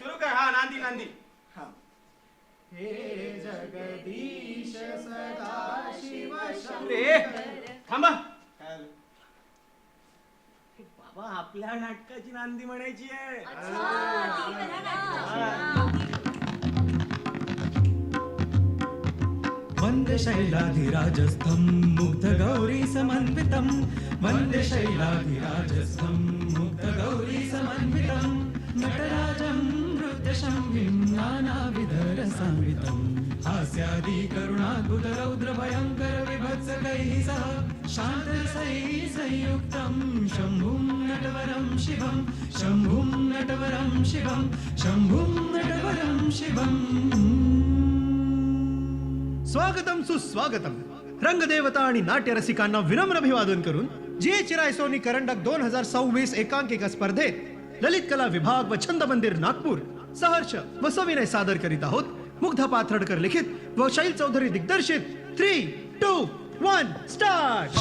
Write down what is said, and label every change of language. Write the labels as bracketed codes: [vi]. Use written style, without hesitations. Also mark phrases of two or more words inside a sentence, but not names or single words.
[mr] सुरू कर. हा नांदी नांदी. हा हे जगदीश सदाशिव रे थांबा. बाबा आपल्या नाटकाची नांदी म्हणायची आहे. अच्छा, ती करा ना. हा. [sa] वन्दे शैलाधिराजस्थं मुग्धगौरी समन्वितं वन्दे शैलाधिराजस्थं मुग्धगौरी समन्वितं नटराजं नृत्यशम्भिं नानाविधरसान्वितं हास्यादि करुणाद्भुतरौद्रभयङ्कर विभत्सकैः सह शान्तरसैः संयुक्तं शम्भुं नटवरं शिवं शम्भुं नटवरं शिवं शम्भुं नटवरं शिवम्. [mr] स्वागतम सुस्वागतम. रंगदेवता आणि नाट्य रसिकांना विनम्र अभिवादन करून जे चिरायसोनी करंडक 2026 एकांकिका स्पर्धेत ललित कला विभाग व छंद मंदिर नागपूर सहर्ष व सविनय सादर करीत आहोत मुग्धा पाथर्डकर लिखित व शैल चौधरी दिग्दर्शित 3, 2, 1 स्टार्ट.